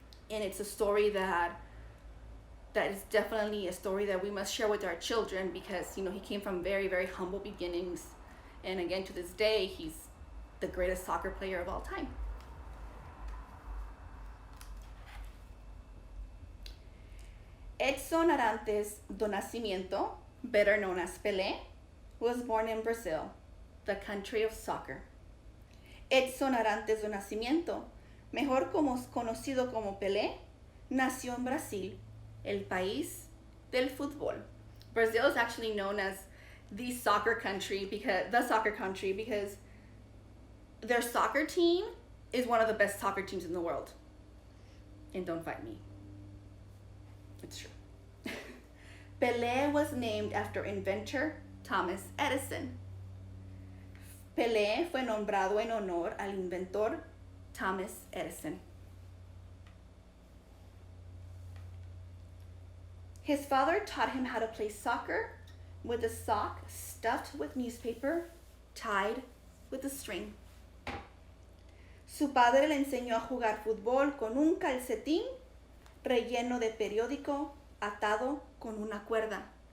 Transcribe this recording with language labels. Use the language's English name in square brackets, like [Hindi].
[English] And it's a story that is definitely a story that we must share with our children, because he came from very, very humble beginnings, and again, to this day, he's the greatest soccer player of all time. Edson Arantes do Nascimento, better known as Pele, was born in Brazil, the country of soccer. [Spanish] Edson Arantes do Nascimento, mejor conocido como Pele, nació en Brasil, el país del fútbol. [English] Brazil is actually known as the soccer country because their soccer team is one of the best soccer teams in the world. And don't fight me. It's true. Pele was named after inventor Thomas Edison. [Spanish] Pele fue nombrado en honor al inventor Thomas Edison. [English] His father taught him how to play soccer with a sock stuffed with newspaper tied with a string. [Spanish] Su padre le enseñó a jugar fútbol con un calcetín relleno de periódico atado con una cuerda.